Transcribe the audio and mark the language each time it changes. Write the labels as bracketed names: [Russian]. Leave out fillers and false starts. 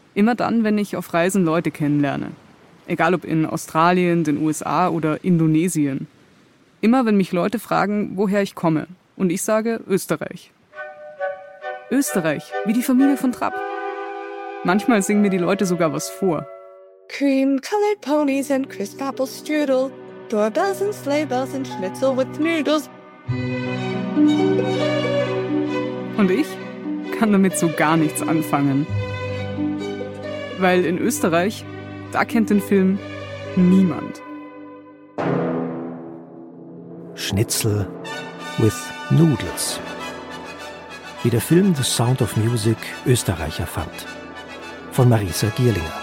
[German] Immer dann, wenn ich auf Reisen Leute kennenlerne. Egal ob in Australien, den USA oder Indonesien. Immer wenn mich Leute fragen, woher ich komme. Und ich sage Österreich. Österreich, wie die Familie von Trapp. Manchmal singen mir die Leute sogar was vor. [English] Cream-colored ponies and crisp apple strudel. Doorbells and sleigh bells and schnitzel with noodles. [German] Und ich kann damit so gar nichts anfangen. Weil in Österreich, da kennt den Film niemand. Schnitzel with Noodles. Wie der Film The Sound of Music Österreich erfand. Von Marisa Gierlinger.